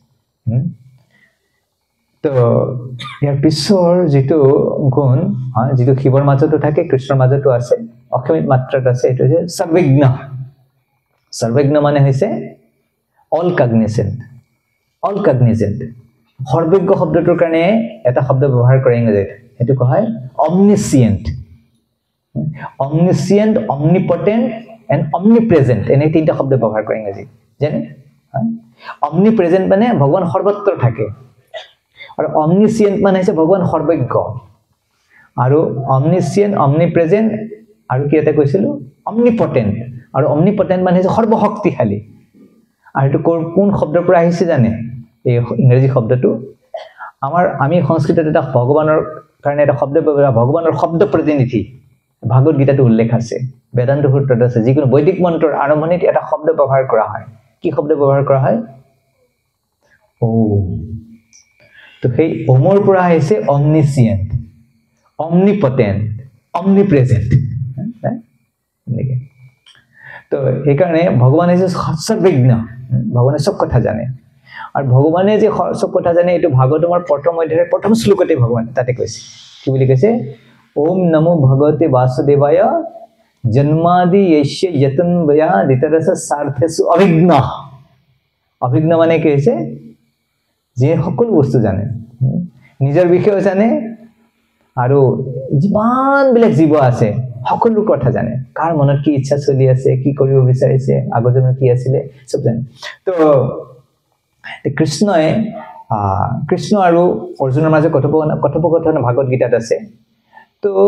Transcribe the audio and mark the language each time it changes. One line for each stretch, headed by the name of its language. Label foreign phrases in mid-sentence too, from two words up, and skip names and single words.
Assamese: তো ইয়াৰ পিছৰ যিটো গুণ যিটো শিৱৰ মাজতো থাকে কৃষ্ণৰ মাজতো আছে অসীমিত মাত্ৰাত আছে এইটো যে সৰ্বজ্ঞ মানে হৈছে
English: all cognizant
Assamese: সৰ্বজ্ঞ শব্দটোৰ কাৰণে এটা শব্দ ব্যৱহাৰ কৰে ইংৰাজীত সেইটো কোৱা হয় অমনিচিয়েণ্ট
English: omnipotent and omnipresent
Assamese: এনে তিনটা শব্দ ব্যৱহাৰ কৰে ইংৰাজীত জানে omnipresent মানে ভগৱান সৰ্বত্ৰ থাকে আৰু omniscient মানে হৈছে ভগৱান সৰ্বজ্ঞ আৰু
English: omniscient omnipresent
Assamese: আৰু কি এটা কৈছিলো omnipotent আৰু omnipotent মানে হৈছে সৰ্বশক্তিশালী আৰু এইটো কোন শব্দৰ পৰা আহিছে জানে এই ইংৰাজী শব্দটো আমি সংস্কৃতত এটা ভগৱানৰ কাৰণে এটা শব্দ ব্যৱহাৰ ভগৱানৰ শব্দ প্ৰতিনিধি ভাগৱত গীতাটো উল্লেখ আছে বেদান্ত সূত্ৰত আছে যিকোনো বৈদিক মন্ত্ৰৰ আৰম্ভণিত এটা শব্দ ব্যৱহাৰ কৰা হয় কি শব্দ ব্যৱহাৰ কৰা হয় ওম তো সেই ওমৰ পৰা আহিছে
English: omniscient omnipotent omnipresent
Assamese: তো সেইকাৰণে ভগৱান হৈছে সৰ্বজ্ঞ ভগৱানে সব কথা জানে আৰু ভগৱানে যে সব কথা জানে এইটো ভাগৱতৰ প্ৰথম অধ্যায়ৰ প্ৰথম শ্লোকতে ভগৱান তাতে কৈছে কি বুলি কৈছে
Sanskrit: ओम नमो भगवते वासुदेवाय जन्मादि यस्य यतन्वया दितरस सार्थेषु अभिज्ञ
Assamese: माने কি হৈছে যে সকলো বস্তু জানে নিজৰ বিষয়ে জানে আৰু যিমান বিলাক জীৱ আছে সকলো কথা জানে কাৰ মনত কি ইচ্ছা চলি আছে কি কৰিব বিচাৰিছে আগজনে কি আছিল সব জানে তো কৃষ্ণ আৰু অৰ্জুনৰ মাজত কথোপকথন ভাগৱত গীতাত আছে তো